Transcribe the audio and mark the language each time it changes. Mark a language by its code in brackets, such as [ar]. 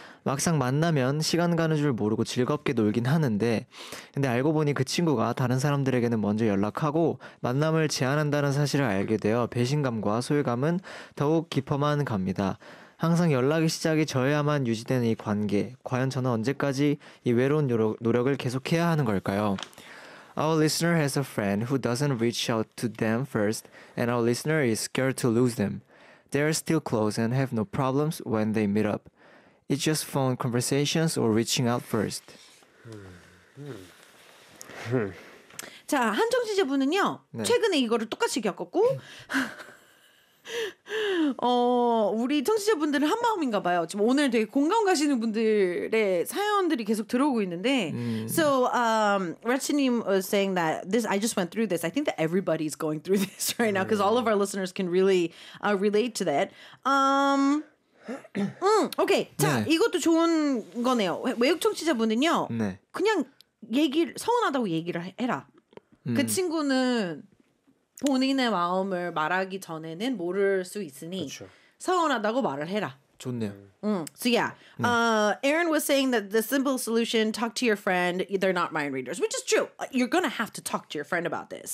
[ko] 막상 만나면 시간 가는 줄 모르고 즐겁게 놀긴 하는데 근데 알고 보니 그 친구가 다른 사람들에게는 먼저 연락하고 만남을 제안한다는 사실을 알게 되어 배신감과 소외감은 더욱 깊어만 갑니다. 항상 연락이 시작이 저야만 유지되는 이 관계, 과연 저는 언제까지 이 외로운 노력을 계속해야 하는 걸까요? [en] Our listener has a friend who doesn't reach out to them first, and our listener is scared to lose them. They are still close and have no problems when they meet up. It's just phone conversations or reaching out first. [ko] 자, 한정 지지분은요, 네. 최근에 이거를 똑같이 겪었고 우리 청취자분들은 한 마음인가 봐요. 지금 오늘 되게 공감 가시는 분들의 사연들이 계속 들어오고 있는데. [en] So, Rachinim was saying that I just went through this. I think that everybody's going through this right now because all of our listeners can really relate to that. [ko] Okay. 자, 네. 이것도 좋은 거네요. 외국 청취자분은요. 네. 그냥 서운하다고 얘기를 해라. 그 친구는 본인의 마음을 말하기 전에는 모를 수 있으니 그쵸. 서운하다고 말을 해라. 좋네요. [en] So yeah, 네. Aaron was saying that the simple solution, talk to your friend, they're not mind readers, which is true. You're gonna have to talk to your friend about this.